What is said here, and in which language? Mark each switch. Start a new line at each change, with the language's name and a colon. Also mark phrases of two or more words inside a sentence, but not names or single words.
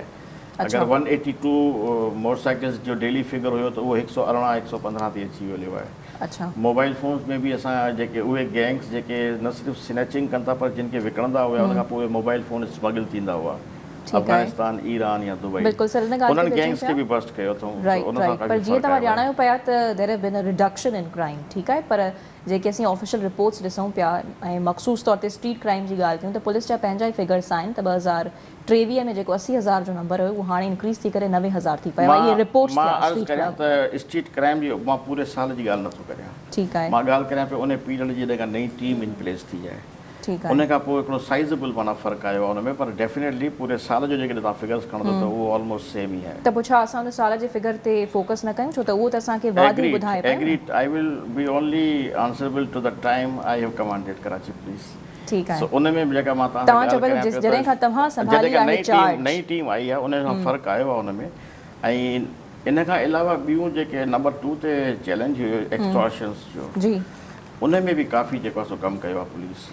Sindhi: अगरि 182 मोटरसाइकिल्स जो
English: daily figure
Sindhi: हुयो त उहो 118-115 ते अची वियो आहे। अच्छा,
English: mobile phones
Sindhi: में बि असां जेके उहे गैंग्स जेके न सिर्फ़ु स्नैचिंग कनि था पर जिन खे विकिणंदा हुआ उन खां पोइ उहे
English: mobile phone
Sindhi: स्मगल थींदा हुआ अफगानिस्तान, ईरान या दुबई, उन्हनि गैंग्स खे बि बस्ट कयो अथऊं। पर जीअं तव्हां ॼाणायो पिया त
English: there have been a reduction in crime,
Sindhi: ठीकु आहे, पर जेके असीं
English: official reports
Sindhi: ॾिसूं पिया ऐं मख़सूस तौर ते
English: street crime
Sindhi: जी ॻाल्हि कयूं त पुलिस जा पंहिंजा ई फिगर्स आहिनि त 2023 में जेको 80,000 जो नंबर हुयो उहो हाणे इंक्रीज़ थी करे 90,000 थी पियो आहे। मां अर्ज़ु करियां त
English: street crime
Sindhi: जी मां पूरे साल जी ॻाल्हि नथो करियां, ठीकु आहे, मां ॻाल्हि करियां पियो उन पीरियड जी जेका नई टीम
English: in place
Sindhi: थी आहे, ठीकु आहे, उन खां पोइ हिकिड़ो साइज़ेबल माना फ़र्क़ु आयो आहे उन में। पर डेफिनेटली पूरे साल जो जेकॾहिं तव्हां फिगर्स खणंदो त उहो
English: almost same
Sindhi: ई आहे। त पोइ छा असां उन साल जे फिगर ते फोकस न कयूं, छो त उहो त असांखे वादी ॿुधाए पियो।
English: Agreed, I will be only answerable to the time I have commanded Karachi Police.
Sindhi: ठीकु आहे, सो उन में जेका मां तव्हां जॾहिं खां तव्हां संभाली आहे चार्ज, नई टीम आई आहे उन सां फ़र्क़ु आयो आहे उन में। ऐं इन खां अलावा ॿियूं जेके नंबर 2 ते चैलेंज हुयो एक्सटॉर्शन्स जो, जी, उन में बि काफ़ी जेको आहे सो कमु कयो आहे पुलिस।